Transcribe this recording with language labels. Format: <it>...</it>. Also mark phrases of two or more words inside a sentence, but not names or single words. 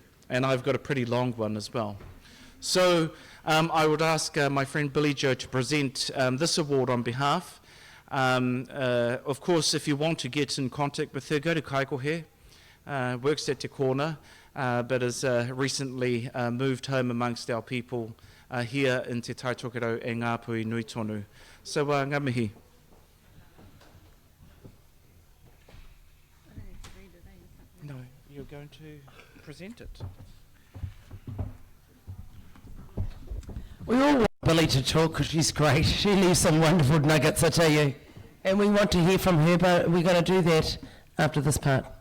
<en>And I've got a pretty long one as well. So I would ask my friend Billy Joe to present this award on behalf. Of course, if you want to get in contact with her, go to Kaikohe, works at Te Kona, but has recently moved home amongst our people here in Te Tai Tokerau e Ngāpuhi Nui Tonu.</en> <mi>So, ngā mihi.</mi> <en>No, you're going to present it. We all want Billy to talk because she's great. She leaves some wonderful nuggets, I tell you. And we want to hear from her, but we're going to do that after this part.</en>